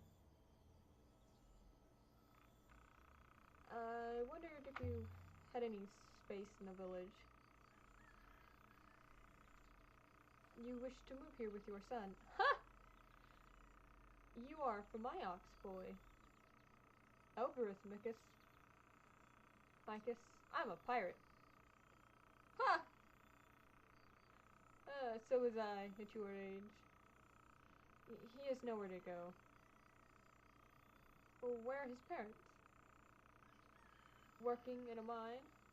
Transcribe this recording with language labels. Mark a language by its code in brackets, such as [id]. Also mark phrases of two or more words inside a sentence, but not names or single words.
[en] I wondered if you had any space in the village. You wish to move here with your son. Ha! You are from my ox boy. Elbereth, Micus. Micus, I'm a pirate. Ha! So was I at your age. He has nowhere to go. Well, where are his parents? Working in a mine?